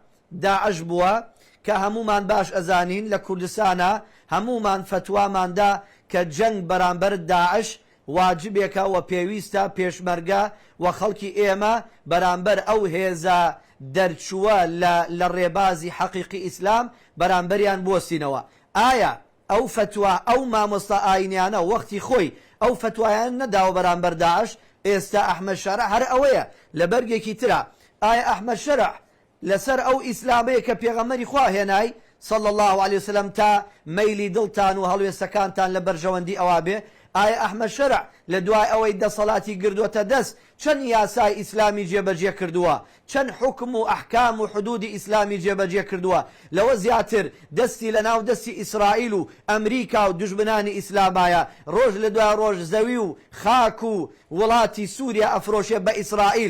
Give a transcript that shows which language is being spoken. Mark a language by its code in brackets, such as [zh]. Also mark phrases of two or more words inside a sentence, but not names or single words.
[ckb] داعش بووە کە هەمومان باش ئەزانین لە کوردستانە هەمومان فتواماندا کە جەنگ بەرامبەر داعش واجبێکە و پێویستە پێشمەرگە و خەڵکی ئێمە بەرامبەر ئەو هێزە دەرچووە لە ڕێبازی حەقیقی ئیسلام بەرامبەریان بوەستینەوە. ئایا ئەو فتووا ئەو مامۆستا ئاینیانە وەختی خۆی ئەو فتوایان نەداوە بەرامبەر داعش؟ ئێستا ئەحمەد شەرع هەر ئەوەیە لە بەرگێکی ترە. ئایا ئەحمەد شەرع لەسەر ئەو ئیسلامەیە کە پێغەمبەری خوا هێنای [ar] صلى الله عليه وسلم [ckb] تا مەیلی دڵتان و هەڵوێستەکانتان لە بەرژەوەندی ئەوا بێ؟ ئایا ئەحمەد شەرع لە دوای ئەوەی دەسەڵاتی گردووەتە دەست چەند یاسای ئیسلامی جێبەجێ کردووە، چەند حکم و ئەحکام و حدودی ئیسلامی جێبەجێ کردووە؟ لەوە زیاتر دەستی لە ناو دەستی ئیسرائیل و ئەمریکا و دوژمنانی ئیسلامایە ڕۆژ لە دوای ڕۆژ زەوی و خاک و وڵاتی سووریا ئەفرۆشێ بە ئیسرائیل.